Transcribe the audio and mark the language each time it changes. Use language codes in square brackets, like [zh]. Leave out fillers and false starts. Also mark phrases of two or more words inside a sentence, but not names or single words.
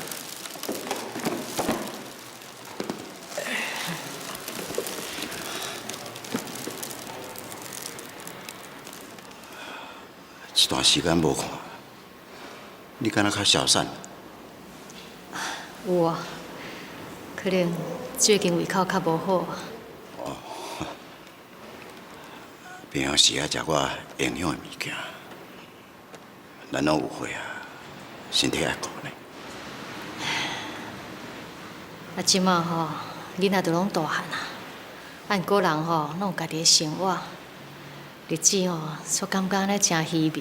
[nan] 一段时间无看，你敢若较消散？有啊，可能最近胃口较无好。平常时啊食我营养的物件，咱拢有岁啊，身体爱顾呢。啊，即马吼，囡仔都拢大汉啊，按个人吼，拢有家己的生活，日子吼，煞感觉安尼真稀微。